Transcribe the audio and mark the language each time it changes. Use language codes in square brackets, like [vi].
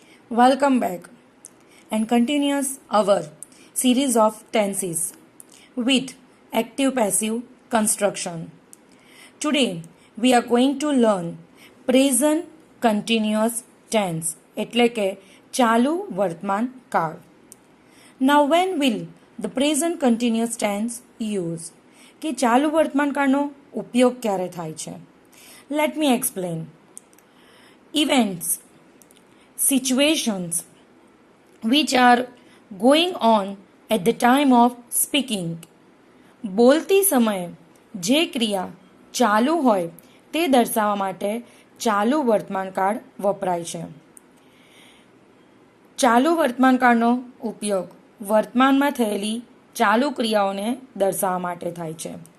[en] Welcome back and continues our series of tenses with active passive construction. Today we are going to learn present continuous tense [gu] એટલે કે ચાલુ વર્તમાન કાળ. [en] Now when will the present continuous tense use? [gu] કે ચાલુ વર્તમાન કાળનો ઉપયોગ ક્યારે થાય છે? [en] Let me explain. Events, situations which are going on at the time of speaking. [gu] બોલતી સમયે જે ક્રિયા ચાલુ હોય તે દર્શાવવા માટે ચાલુ વર્તમાનકાળ વપરાય છે. ચાલુ વર્તમાનકાળનો ઉપયોગ વર્તમાનમાં થયેલી ચાલુ ક્રિયાઓને દર્શાવવા માટે થાય છે.